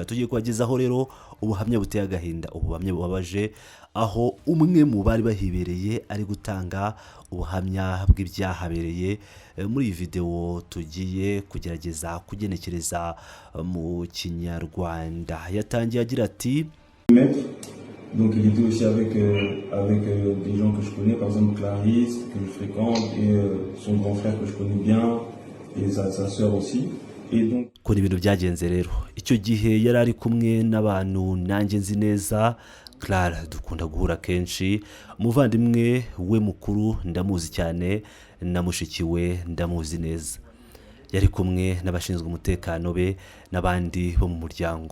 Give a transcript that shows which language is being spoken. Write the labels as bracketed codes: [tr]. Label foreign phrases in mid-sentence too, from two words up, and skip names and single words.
[rw] Tugiye kubagezaho rero ubuhamya buteye agahinda, ubuhamya bubabaje aho umwe mu bari bahibereye ari gutanga ubuhamya bw'ibyahabereye. Muri iyi video tugiye kugerageza kugenekereza mu Kinyarwanda. Yatangiye agira ati [fr] donc il était aussi avec des gens que je connais, par exemple Clarisse que je fréquente et son grand frère que je connais bien et sa sœur aussi. Et donc [rw] ko ibintu byagenze rero icyo gihe yari ari kumwe n'abantu nanjye nzi neza. Clara dukunda guhura kenshi, umuvandimwe we mukuru ndamuzi cyane na mushiki we ndamuzi neza. Yari kumwe n'abashinzwe umutekano be n'abandi bo mu muryango.